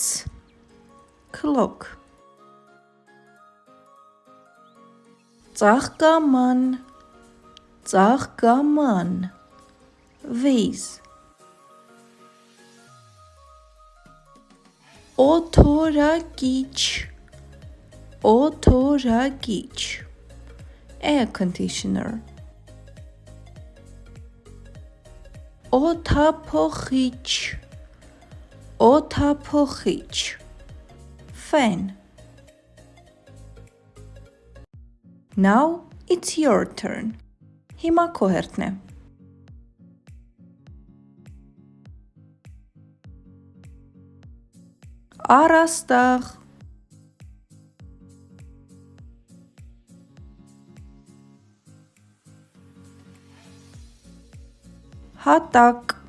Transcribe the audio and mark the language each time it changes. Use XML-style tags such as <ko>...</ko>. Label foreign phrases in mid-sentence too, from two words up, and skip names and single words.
<hy>Clock. ծաղկաման, ծաղկաման. Vase. օդորակիչ, օդորակիչ.</hy> <en>Air conditioner.</en> <hy>օդափոխիչ, օդափոխիչ.</hy> <en>Fan. Now it's your turn.</en> <hy>Հիմա քո հերթն է. Առաստաղ, հատակ.</hy>